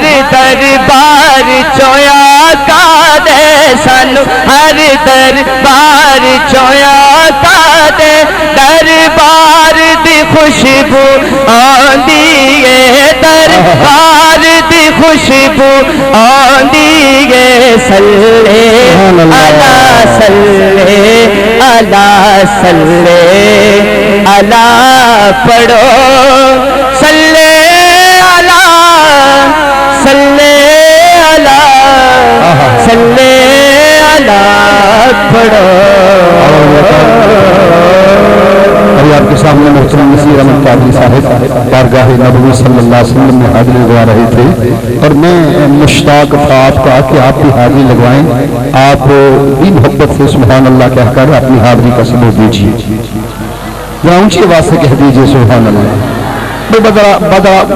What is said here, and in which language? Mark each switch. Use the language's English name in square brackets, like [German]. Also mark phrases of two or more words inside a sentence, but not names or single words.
[Punjabi] دربار چویا کا دے سانوں ہر دربار چویا دے دربار دی خوشبو آندی ہے دربار دی خوشبو آندی ہے [Arabic] صلِّ على صلِّ على صلِّ على [Punjabi] پڑھو [Arabic] صلِّ على صلِّ على صلِّ على [Punjabi] پڑھو. [Urdu] ابھی آپ کے سامنے محترم نصیر احمد قادری صاحب بارگاہِ نبوی [Arabic] صلى الله عليه وسلم [Urdu] میں حاضری لگوا رہے تھے اور میں مشتاق تھا آپ کا کہ آپ بھی حاضری لگوائیں. آپ بھی محبت سے [Arabic] سبحان الله [Urdu] کہہ کر اپنی حاضری کا ثبوت دیجیے، یا اونچی آواز سے کہہ دیجیے [Arabic] سبحان الله.